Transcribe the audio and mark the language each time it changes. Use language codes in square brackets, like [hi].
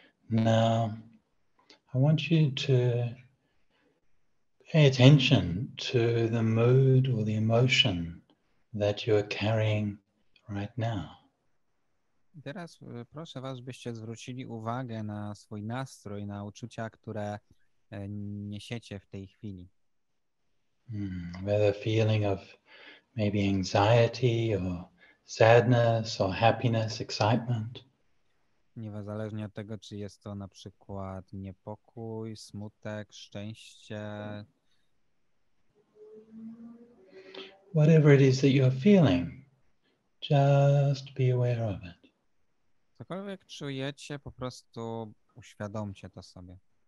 [en] Now, I want you to pay attention to the mood or the emotion that you are carrying right now. [pl] Teraz proszę was, byście zwrócili uwagę na swój nastrój, na uczucia, które niesiecie w tej chwili. [en] Whether feeling of maybe anxiety or sadness or happiness, excitement. [pl] Niezależnie od tego, czy jest to na przykład niepokój, smutek, szczęście. [en] Whatever it is that you're feeling, just be aware of it. [pl] Cokolwiek czujecie, po prostu uświadomcie to sobie.